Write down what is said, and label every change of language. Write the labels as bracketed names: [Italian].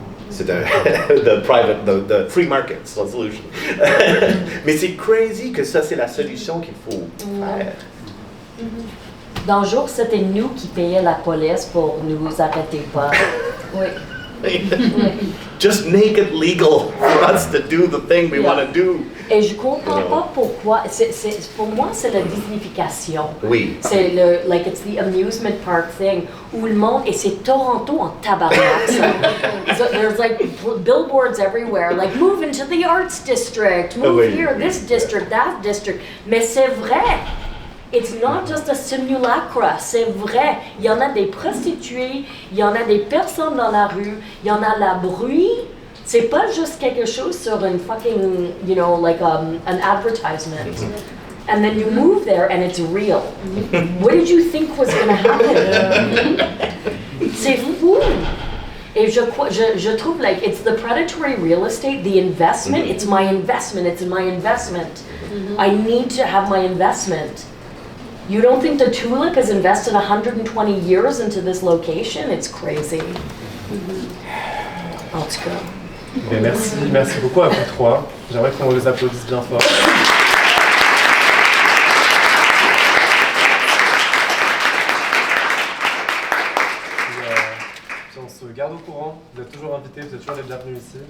[French] C'est [English] the free market solution. [French] Mais c'est [English] crazy [French] que ça, c'est la solution qu'il faut faire. Dans le jour, c'était nous qui payions la police pour nous arrêter pas. Oui. [English] Just make it legal for us to do the thing we want to do. [French] Et je comprends pas pourquoi. Pour moi, c'est la dignification. Oui. C'est [English] it's the amusement park thing [French] où le monde, et c'est Toronto en tabarnak. [English] So there's like billboards everywhere, like move into the arts district, move here, this district, that district. [French] Mais c'est vrai. [English] It's not just a simulacra, [French] c'est vrai. Il y en a des prostituées, il y en a des personnes dans la rue, il y en a la bruit. C'est pas juste quelque chose sur une [English] fucking, you know, like an advertisement. And then you move there and it's real. What did you think was going to happen? [French] C'est fou. Et je trouve [English] like it's the predatory real estate, the investment, it's my investment, it's my investment. I need to have my investment. You don't think the Tulip has invested 120 years into this location? It's crazy. [French] En tout cas. Et merci beaucoup à vous trois. J'aimerais qu'on les applaudisse bien fort. On se garde au courant, vous êtes toujours invités, vous êtes toujours les bienvenus ici.